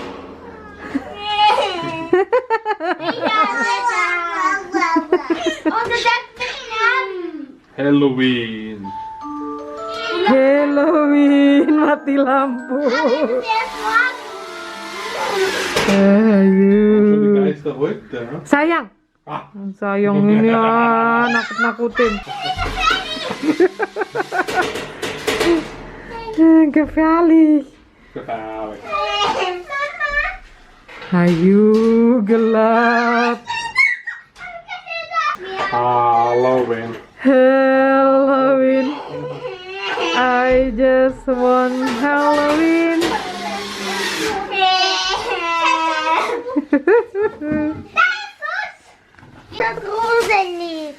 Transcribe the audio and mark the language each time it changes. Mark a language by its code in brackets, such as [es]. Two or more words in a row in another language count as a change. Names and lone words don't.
[id] Halloween. Halloween, mati lampu. Ayo. [de] Schon die Geister heute, ne? [id] Sayang. Sayang ini ya, nakut-nakutin. [de] Gefährlich. Gefährlich. [id] Ayo, gelap. Halloween. [en] Halloween. I just want Halloween. [de] Gruselig.